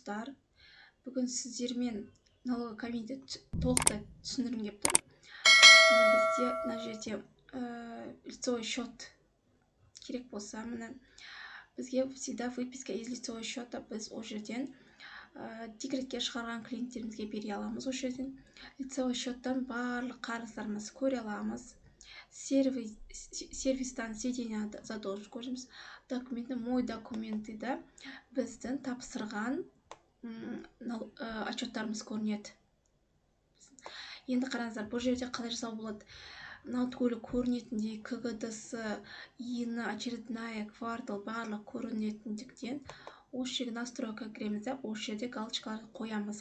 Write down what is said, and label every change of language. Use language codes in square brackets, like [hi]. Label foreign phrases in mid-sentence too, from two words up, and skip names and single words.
[kk] достар, бүгін сіздермен [ru] налоговый комитет [kk] толықтай түсіндіргім келіп тұр. Бізде мына жерде [ru] лицевой счет [kk] керек болса, міне бізге [ru] всегда выписка из лицевого счета, [kk] біз о жерден декретке шығарған клиенттерімізге бере аламыз. О жерден [ru] лицевой счеттан [kk] барлық қарыздарымызды көре аламыз. Сервистан [ru] сведения задолженность [kk] көреміз. [ru] Документы, мой документы [kk] да біздің тапсырған отчеттарымыз көрінеді. Енді қараңыздар, бұл жерде қалай жасау болады? Мынау түгелі көрінетіндей КГД-сы, ИН, [ru] очередная, квартал [kk] барлық көрінетіндіктен осы жерге настройка кіреміз да, осы жерде галочкаларды қоямыз.